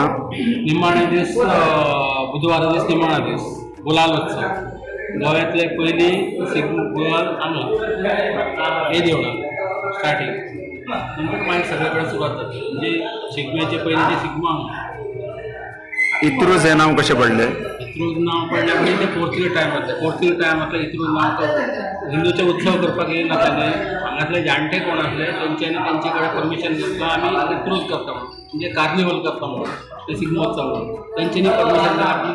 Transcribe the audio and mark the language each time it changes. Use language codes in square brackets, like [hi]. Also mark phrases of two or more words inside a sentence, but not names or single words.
[kok] निमाणे दिवस बुधवार दिवस निमाणा दिवस गुलाल उत्सव. गोव्यातले पहिली गुलाल आणला हे देवळा स्टार्टिंग. नंतर मागीर सगळ्याकडे सुरुवात जाते. म्हणजे शिगम्याचे पहिले जे शिगमा इत्रूज हे नाव कशें पडलें? इत्रूज नाव पडलें म्हणजे ते पोर्तुगीज टायमांतलें इत्रूज नाव हिंदूचे उत्सव करपाक येनासले. हांगासले जाणटे कोण आसले तेंच्यांनी तेंचे कडेन परमिशन घेतलो आमी इत्रूज करता म्हणून म्हणजे कार्निवल करता म्हणून ते शिगमोत्सव म्हणून तेंच्यांनी परमिशन घेतली.